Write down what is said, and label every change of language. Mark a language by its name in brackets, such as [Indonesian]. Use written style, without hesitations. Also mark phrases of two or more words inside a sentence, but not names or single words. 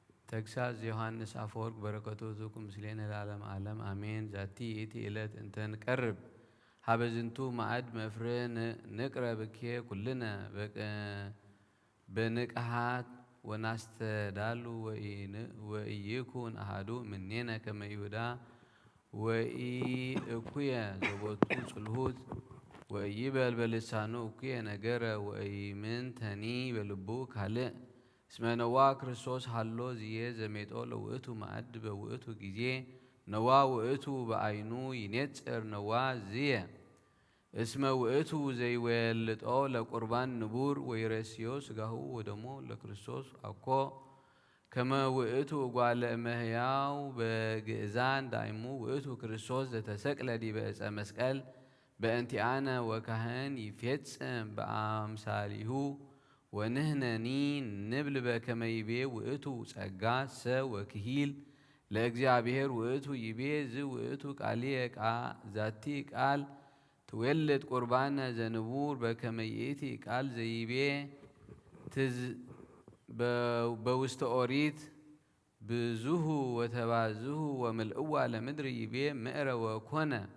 [Geez] ተግሳጽ ዮሐንስ አፈወርቅ በረከቱ ዝኩም ምስሌነ ለዓለም ዓለም አሜን። ዛቲ ይእቲ ዕለት እንተ ንቀርብ ሀበ ዝንቱ ማዕድ መፍርህ ንቅረብኬ ኩልነ በንቅሃት ወናስተዳሉ ወኢይኩን አሐዱ እምኔነ ከመ ይሁዳ ወኢእኩየ ዘቦቱ ጽልሁት ወኢይበል በልሳኑ እኩየ ነገረ ወኢምንተኒ በልቡ ካልእ እስመ ነዋ ክርስቶስ ሃሎ ዝየ ዘሜጦ ለውእቱ ማዕድ በውእቱ ጊዜ ነዋ ውእቱ በአይኑ ይኔጽር ነዋ ዝየ እስመ ውእቱ ዘይወልጦ ለቁርባን ንቡር ወይረስዮ ስጋሁ ወደሞ ለክርስቶስ አኮ ከመ ውእቱ እጓለ እመሕያው በግእዛን ዳይሙ ውእቱ ክርስቶስ ዘተሰቅለ ዲበ ዕፀ መስቀል በእንቲአነ ወካህን ይፌጽም በአምሳሊሁ ወንህነኒ ንብል በከመ ይቤ ውእቱ ጸጋ ሰ ወክሂል ለእግዚአብሔር ውእቱ ይቤ ዝ ውእቱ ቃልየ ዛቲ ቃል ትወልድ ቁርባነ ዘንቡር በከመ ይእቲ ቃል ዘይቤ በውስተ ኦሪት ብዙሁ ወተባዝሁ ወምልእዋ ለምድር ይቤ ምዕረ ወኮነ